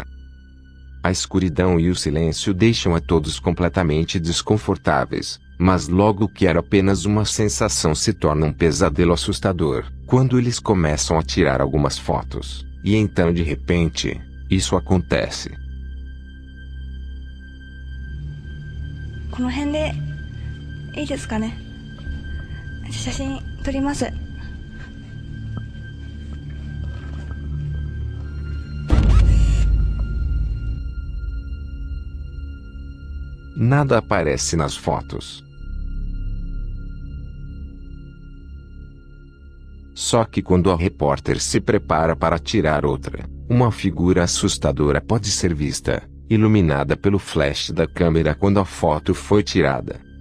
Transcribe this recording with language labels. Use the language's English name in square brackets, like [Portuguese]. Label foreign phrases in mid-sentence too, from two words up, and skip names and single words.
[Portuguese] A escuridão e o silêncio deixam a todos completamente desconfortáveis, mas logo que era apenas uma sensação se torna um pesadelo assustador, quando eles começam a tirar algumas fotos, e então de repente, isso acontece. [Japanese] この辺でいいですかね。写真撮ります。 [Portuguese] Nada aparece nas fotos. Só que quando a repórter se prepara para tirar outra, uma figura assustadora pode ser vista, iluminada pelo flash da câmera quando a foto foi tirada.